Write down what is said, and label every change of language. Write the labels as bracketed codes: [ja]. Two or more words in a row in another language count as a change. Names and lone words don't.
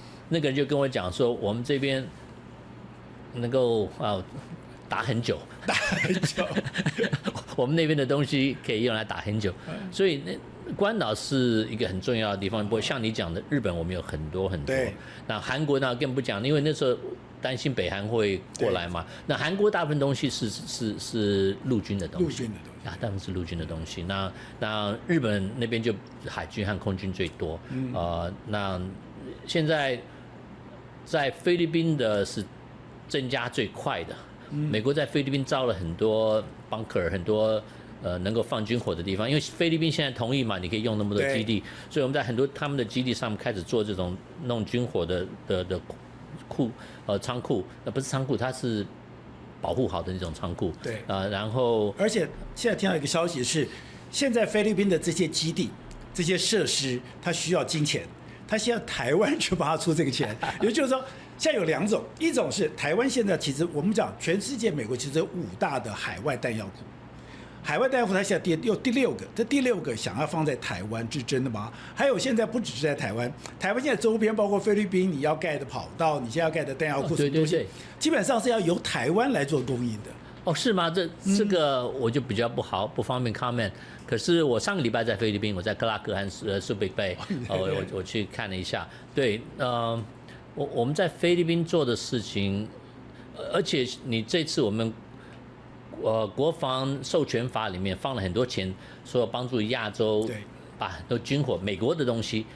[zh] 那個人就跟我講說，我們這邊能夠打很久，我們那邊的東西可以用來打很久，所以關島是一個很重要的地方。不過像你講的，日本我們有很多很多。那韓國呢更不講，因為那時候擔心北韓會過來嘛。那韓國大部分東西是陸軍的東西，陸軍的東西大部分是陸軍的東西。那日本那邊就海軍和空軍最多。那現在在菲律賓的是增加最快的。美國在菲律賓造了很多 bunker， 很多能夠放軍火的地方，因為菲律賓現在同意嘛，你可以用那麼多基地，所以我們在很多他們的基地上面開始做這種弄軍火的倉庫，不是倉庫，它是保護好的那種倉庫。对，然後而且現在聽到一個消息是，現在菲律賓的這些基地、這些設施，它需要金錢，它需要台灣去幫它出這個錢，也就是說。現在有2種，一種是台灣現在其實我們講全世界，美國其實有5大的海外彈藥庫，海外彈藥庫它現在有第6個，這第6個想要放在台灣是真的嗎？還有現在不只是在台灣，台灣現在周邊包括菲律賓你要蓋的跑道，你現在要蓋的彈藥庫，對，基本上是要由台灣來做供應的。哦，是嗎？這個我就比較不方便 comment。可是我上個禮拜在菲律賓，我在克拉克和蘇比貝，我去看了一下，對，我們在菲律賓做的事情，而且你這次我們國防授權法裡面放了很多錢，說幫助亞洲把很多軍火美國的東西